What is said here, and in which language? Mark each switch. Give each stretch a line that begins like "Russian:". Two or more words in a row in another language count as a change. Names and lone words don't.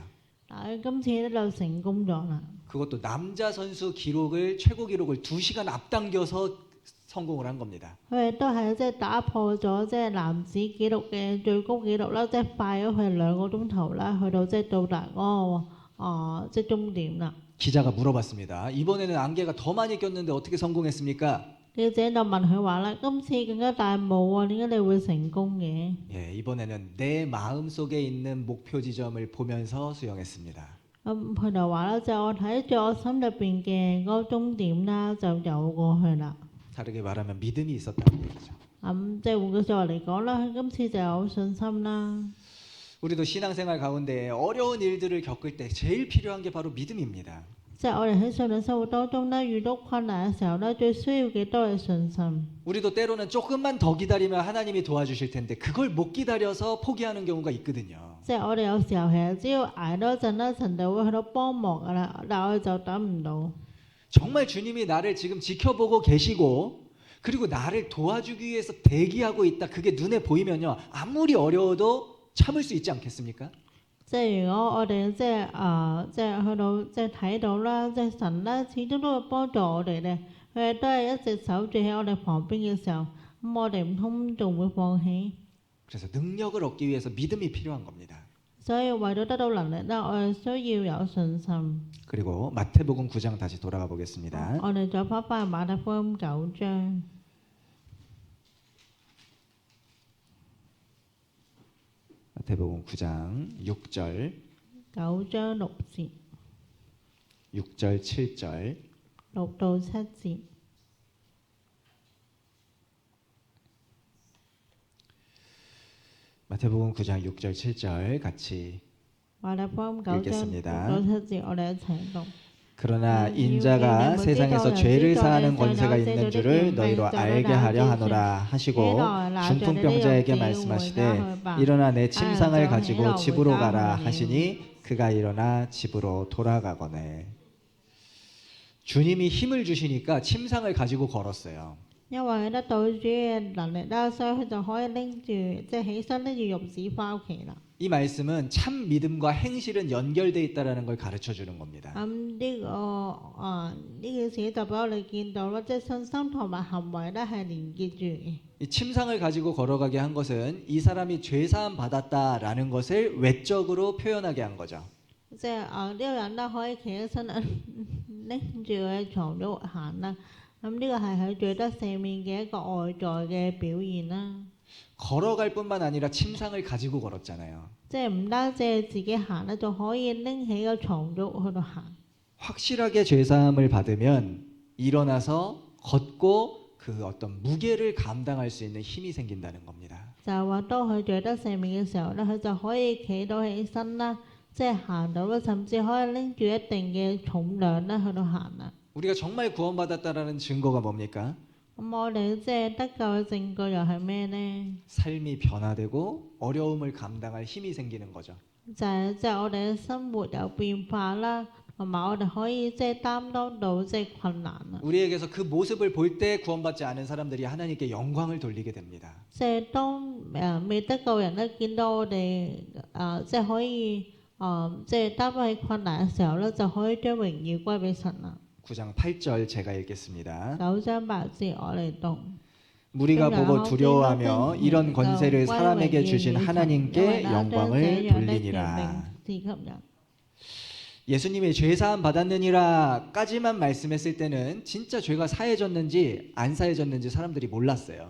Cantonese: 但係今次咧就成功咗啦。
Korean: 그것도 남자 선수 최고 기록을 2시간 앞당겨서 성공을 한 겁니다.
Cantonese: 佢哋都係即係打破咗即係男子紀錄嘅最高紀錄啦，即係快咗佢2個鐘頭啦，去到即係到達嗰個即係終點啦。
Korean: 기자가 물어봤습니다. 이번에는 안개가 더 많이 꼈는데 어떻게 성공했습니까?
Cantonese: 記者就問佢話啦：今次更加大霧喎，點解你會成功嘅？
Korean: 예, 이번에는 내 마음 속에 있는 목표 지점을 보면서 수영했습니다.
Cantonese: 咁佢就話啦：就我睇住我心入邊嘅嗰個終點啦，就游過去啦。
Korean: 다르게 말하면 믿음이 있었다는 얘기죠.
Cantonese: 咁即係換句説話嚟講啦，佢今次就有信心啦。
Korean: 우리도 신앙생활 가운데 어려운 일들을 겪을 때 제일 필요한 게 바로 믿음입니다.
Cantonese: 即係我哋喺信仰生活當中咧，遇到困難嘅時候咧，最需要嘅都係信心。
Korean: 우리도 때로는 조금만 더 기다리면 하나님이 도와주실 텐데 그걸 못 기다려서 포기하는 경우가 있거든요.
Cantonese: 即係我哋有時候其實只要捱多一陣咧，神就會去到幫忙噶啦，但係我哋就等唔到。
Korean: 정말 주님이 나를 지금 지켜보고 계시고 그리고 나를 도와주기 위해서 대기하고 있다. 그게 눈에 보이면요. 아무리 어려워도 참을 수 있지 않겠습니까?
Cantonese: 即係如果我哋即係去到即係睇到啦，即係神咧始終都會幫助我哋咧，佢哋都係一直守住喺我哋旁邊嘅時候， 我哋唔通仲會放棄？
Korean: 그래서 능력을 얻기 위해서 믿음이 필요한 겁니다.
Cantonese: 所以為咗得到能力咧，我哋需要有信心。
Korean: 그리고 마태복음 9장 다시 돌아가 보겠습니다.
Cantonese: 我哋再翻去馬太福音9章，
Korean: 마태복음 9장 6절,
Cantonese: 9 章6節
Korean: 6절, 7절.
Cantonese: 6 到7節。
Korean: 마태복음 9장 6절, 7절 같이
Cantonese: 馬太福音9章
Korean: 읽겠습니다.
Cantonese: 6到7節，我哋一齊讀。
Korean: 그러나 인자가 세상에서 죄를 사하는 권세가 있는 줄을 너희로 알게 하려 하노라 하시고 중풍병자에게 말씀하시되 일어나 내 침상을 가지고 집으로 가라 하시니 그가 일어나 집으로 돌아가거늘. 주님이 힘을 주시니까 침상을 가지고 걸었어요.
Cantonese: 因為得到主嘅能力啦，所以佢就可以拎住即係起身拎住褥子翻屋企啦。
Korean: 이 말씀은 참 믿음과 행실은 연결되어 있다는 걸 가르쳐 주는 겁니다.
Cantonese: 呢件事就俾我哋見到啦，即係信心同埋行為咧係連結住嘅。
Korean: 이 침상을 가지고 걸어가게 한 것은 이 사람이 죄사함 받았다라는 것을 외적으로 표현하게 한 거죠.
Cantonese: 即係呢個人咧可以企起身拎住佢嘅床褥行啦。咁呢個係佢罪得赦免嘅一個外在嘅表現啦。
Korean: 걸어갈 뿐만 아니라 침상을 가지고 걸었잖아요.
Cantonese: 即係唔單止係自己行咧，仲可以拎起個床褥去度行。
Korean: 확실하게 죄사함을 받으면 일어나서 걷고 그 어떤 무게를 감당할 수 있는 힘이 생긴다는 겁니다.
Cantonese: 就係話當佢罪得赦免嘅時候咧，佢就可以企到起身啦，即係行到啦，甚至可以拎住一定嘅重量咧去度行啦。
Korean: 우리가 정말 구원받았다라는 증거가 뭡니까?
Cantonese: 咁我哋即係得救嘅證據又係咩呢？
Korean: 삶이 변화되고 어려움을 감당할 힘이 생기는 거죠.
Cantonese: 就係即係我哋嘅生活有變化啦，同埋我哋可以即係擔當到即係困難啦。
Korean: 우리에게서 그 모습을 볼 때 구원받지 않은 사람들이 하나님께 영광을 돌리게 됩니다.
Cantonese: 即係當未得救人咧見到我哋即係可以即係擔當起困難嘅時候咧，就可以將榮耀歸俾神啦。
Korean: 9장 8절 제가 읽겠습니다.
Cantonese: 9 章8節我嚟讀。
Korean: 무리가 보고 두려워하며 이런 권세를 사람에게 주신 하나님께 영광을 돌리니라. 예수님이 죄사함 받았느니라까지만 말씀했을 때는 진짜 죄가 사해졌는지 안 사해졌는지 사람들이 몰랐어요.